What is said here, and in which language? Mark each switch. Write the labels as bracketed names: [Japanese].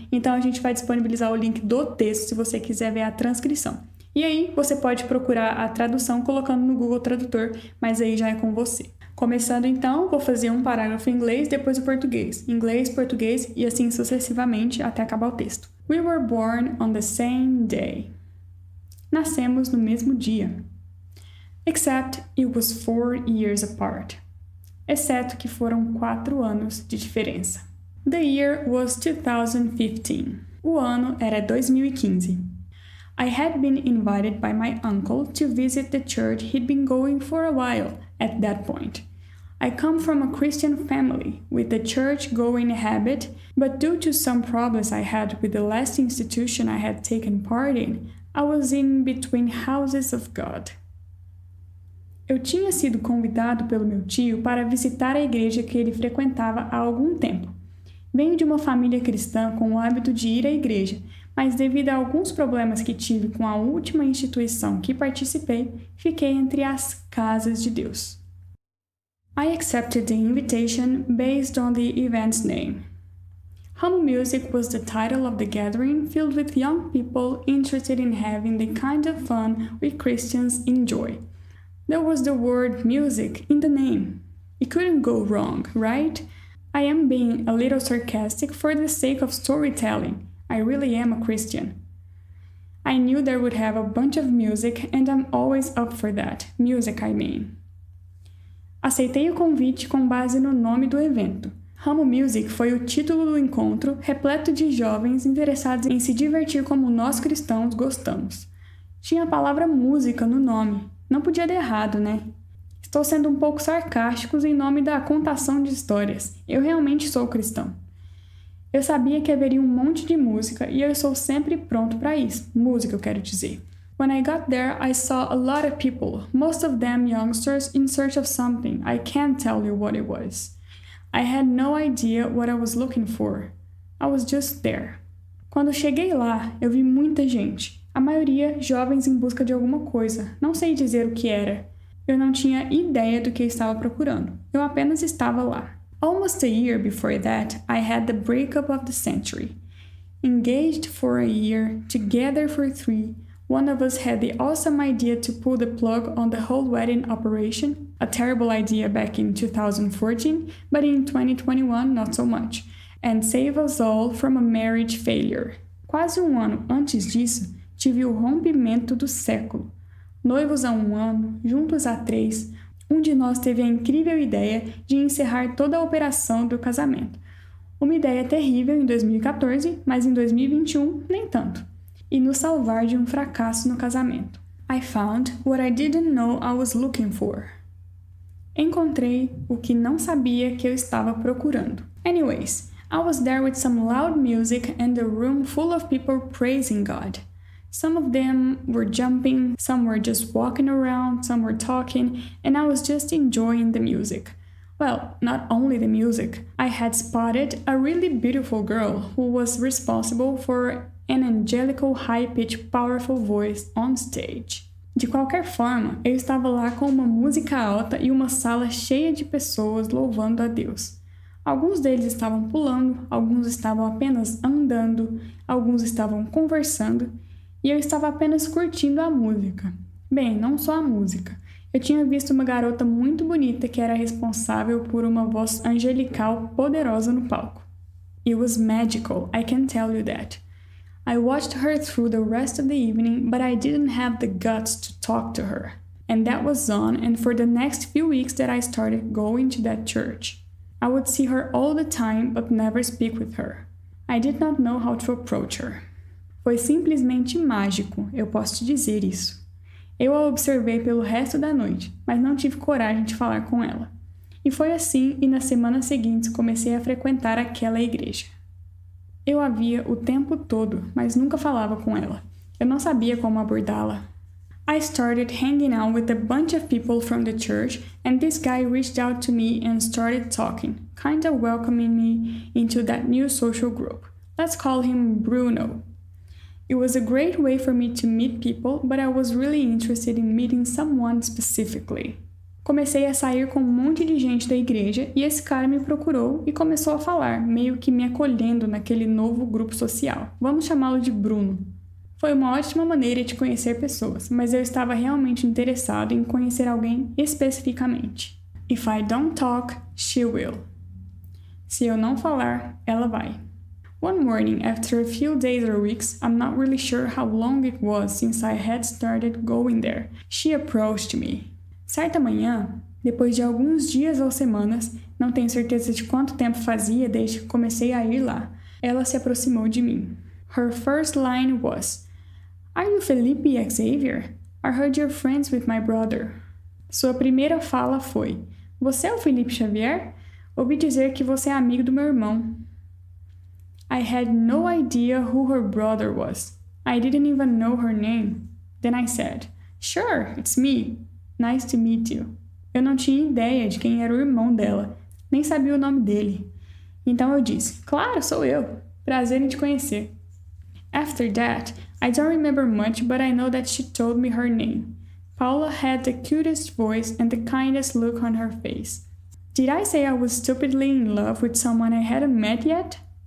[Portuguese] Então a gente vai disponibilizar o link do texto se você quiser ver a transcrição. E aí você pode procurar a tradução colocando no Google Tradutor, mas aí já é com você. Começando então, vou fazer um parágrafo em inglês, depois o português. Inglês, português e assim sucessivamente até acabar o texto. [English] We were born on the same day. [Portuguese] Nascemos no mesmo dia. [English] Except it was 4 years apart. [Portuguese] Exceto que foram 4 anos de diferença. [English] The year was 2015. [Portuguese] O ano era 2015. [English] I had been invited by my uncle to visit the church he'd been going for a while at that point. I come from a Christian family with a church-going habit, but due to some problems I had with the last institution I had taken part in, I was in between houses of God. [Portuguese] Eu tinha sido convidado pelo meu tio para visitar a igreja que ele frequentava há algum tempo. Venho de uma família cristã com o hábito de ir à igreja, mas devido a alguns problemas que tive com a última instituição que participei, fiquei entre as casas de Deus. [English] I accepted the invitation based on the event's name. Home Music was the title of the gathering filled with young people interested in having the kind of fun we Christians enjoy. There was the word music in the name. It couldn't go wrong, right? I am being a little sarcastic for the sake of storytelling. I really am a Christian. I knew there would have a bunch of music and I'm always up for that. Music, I mean. [Portuguese] Aceitei o convite com base no nome do evento. Home Music foi o título do encontro, repleto de jovens interessados em se divertir como nós cristãos gostamos. Tinha a palavra música no nome. Não podia dar errado, né? Estou sendo um pouco sarcástico em nome da contação de histórias. Eu realmente sou cristão. Eu sabia que haveria um monte de música e eu sou sempre pronto para isso. Música, eu quero dizer. [English] When I got there, I saw a lot of people, most of them youngsters in search of something. I can't tell you what it was. I had no idea what I was looking for. I was just there. [Portuguese] Quando cheguei lá, eu vi muita gente. A maioria jovens em busca de alguma coisa. Não sei dizer o que era. Eu não tinha ideia do que estava procurando. Eu apenas estava lá. [English] Almost a year before that, I had the breakup of the century. Engaged for a year, together for 3, one of us had the awesome idea to pull the plug on the whole wedding operation. A terrible idea back in 2014, but in 2021 not so much. And save us all from a marriage failure. [Portuguese] Quase um ano antes disso, tive o rompimento do século. Noivos há 1 ano, juntos há 3, um de nós teve a incrível ideia de encerrar toda a operação do casamento. Uma ideia terrível em 2014, mas em 2021 nem tanto. E nos salvar de um fracasso no casamento. [English] I found what I didn't know I was looking for. [Portuguese] Encontrei o que não sabia que eu estava procurando. [English] Anyways, I was there with some loud music and a room full of people praising God. Some of them were jumping, some were just walking around, some were talking, and I was just enjoying the music. Well, not only the music, I had spotted a really beautiful girl who was responsible for an angelical high-pitched powerful voice on stage. [Portuguese] De qualquer forma, eu estava lá com uma música alta e uma sala cheia de pessoas louvando a Deus. Alguns deles estavam pulando, alguns estavam apenas andando, alguns estavam conversando, e eu estava apenas curtindo a música. Bem, não só a música. Eu tinha visto uma garota muito bonita que era responsável por uma voz angelical poderosa no palco. [English] It was magical, I can tell you that. I watched her through the rest of the evening, but I didn't have the guts to talk to her. And that was on and for the next few weeks that I started going to that church. I would see her all the time, but never speak with her. I did not know how to approach her. [Portuguese] Foi simplesmente mágico, eu posso te dizer isso. Eu a observei pelo resto da noite, mas não tive coragem de falar com ela. E foi assim, e nas semanas seguintes comecei a frequentar aquela igreja. Eu a via o tempo todo, mas nunca falava com ela. Eu não sabia como abordá-la. [English] I started hanging out with a bunch of people from the church, and this guy reached out to me and started talking, kinda welcoming me into that new social group. Let's call him Bruno. It was a great way for me to meet people, but I was really interested in meeting someone specifically. [Portuguese] Comecei a sair com um monte de gente da igreja e esse cara me procurou e começou a falar, meio que me acolhendo naquele novo grupo social. Vamos chamá-lo de Bruno. Foi uma ótima maneira de conhecer pessoas, mas eu estava realmente interessado em conhecer alguém especificamente. [English] If I don't talk, she will. [Portuguese] Se eu não falar, ela vai. [English] One morning, after a few days or weeks, I'm not really sure how long it was since I had started going there, she approached me. [Portuguese] Certa manhã, depois de alguns dias ou semanas, não tenho certeza de quanto tempo fazia desde que comecei a ir lá, ela se aproximou de mim. [English] Her first line was, Are you Felipe Xavier? I heard you're friends with my brother. [Portuguese] Sua primeira fala foi, Você é o Felipe Xavier? Ouvi dizer que você é amigo do meu irmão. [English] I had no idea who her brother was. I didn't even know her name. Then I said, Sure, it's me. Nice to meet you. [Portuguese] Eu não tinha ideia de quem era o irmão dela, nem sabia o nome dele. Então eu disse, Claro, sou eu. Prazer em te conhecer. [English] After that, I don't remember much, but I know that she told me her name. Paula had the cutest voice and the kindest look on her face. Did I say I was stupidly in love with someone I hadn't met yet?